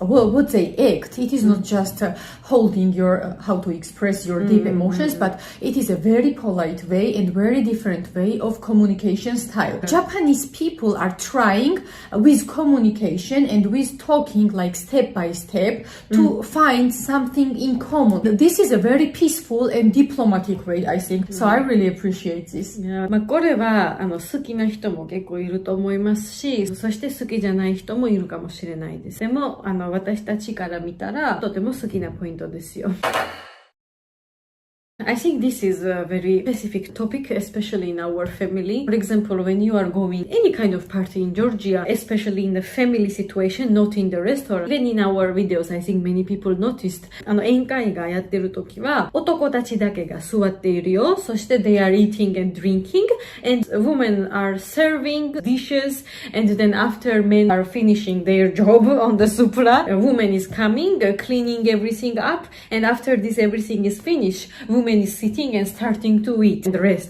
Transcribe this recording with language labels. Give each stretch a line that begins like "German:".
English: Well, what they act, it is not just holding your, how to express your deep emotions, but it is a very polite way and very different way of communication style. Japanese people are trying with communication and with talking like step by step to find something in common. This is a very peaceful and diplomatic way, I think. So I really appreciate this.
Japanese: まあこれは好きな人も結構いると思いますし、そして好きじゃない人もいるかもしれないです。でも私たちから見たらとても好きなポイントですよ。
English: I think this is a very specific topic, especially in our family. For example, when you are going any kind of party in Georgia, especially in the family situation, not in the restaurant. Even in our videos, I think many people noticed.
Japanese: 宴会がやってる時は、男たちだけが座っているよ。そして
English: they are eating and drinking, and women are serving dishes, and then after men are finishing their job on the supra, a woman is coming, cleaning everything up, and after this everything is finished, woman woman is sitting and starting to eat and rest.